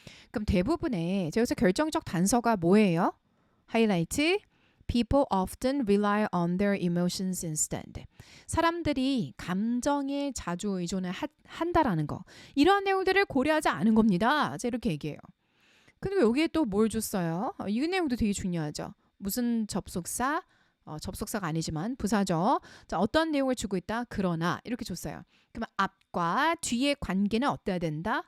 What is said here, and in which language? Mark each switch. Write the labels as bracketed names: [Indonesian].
[Korean] 그럼 대부분의 여기서 결정적 단서가 뭐예요? 하이라이트. [English] People often rely on their emotions instead. [Korean] 사람들이 감정에 자주 의존을 한다라는 거. 이러한 내용들을 고려하지 않은 겁니다. 이렇게 얘기해요. 그리고 여기에 또 뭘 줬어요? 이 내용도 되게 중요하죠. 무슨 접속사? 접속사가 아니지만 부사죠. 자, 어떤 내용을 주고 있다? 그러나 이렇게 줬어요. 그러면 앞과 뒤의 관계는 어때야 된다?